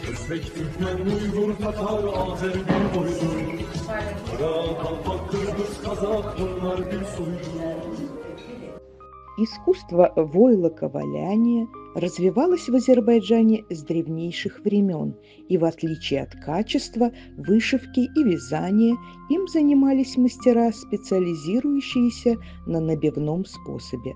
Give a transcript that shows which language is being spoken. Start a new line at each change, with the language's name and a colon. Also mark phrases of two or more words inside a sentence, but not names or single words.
Turkish: Özbek, Türkmen, Uygur, Tatar, Azer bir boydur. Kara, Kalpak, Kırgız, Kazak bunlar bir soydur.
Russian: Искусство войлоковаляния развивалось в Азербайджане с древнейших времен, и в отличие от качества, вышивки и вязания, им занимались мастера, специализирующиеся на набивном способе.